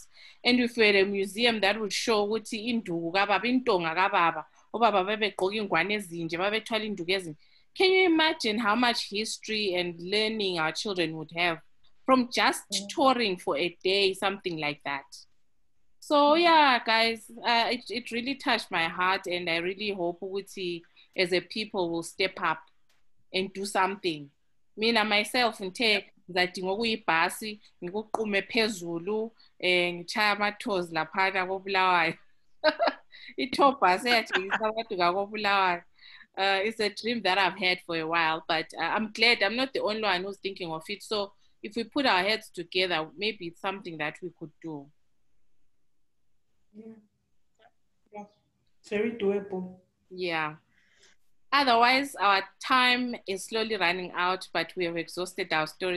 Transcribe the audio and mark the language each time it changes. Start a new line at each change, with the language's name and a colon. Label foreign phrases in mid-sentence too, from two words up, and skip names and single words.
English: And if we had a museum that would show what indugu, can you imagine how much history and learning our children would have from just touring for a day, something like that? So yeah, guys, it really touched my heart, and I really hope Uti as a people will step up and do something. Me and myself,
North Ndebele: ngizadinga ukuyibhasi ngikuqume phezulu ngichaya ama-tours laphana koBulawayo. I-tour bus eyajikisa abantu ngakoBulawayo.
English: It's a dream that I've had for a while, but I'm glad I'm not the only one who's thinking of it. So if we put our heads together, maybe it's something that we could do. Yeah. It's very doable. Yeah. Otherwise, our time is slowly running out, but we have exhausted our stories.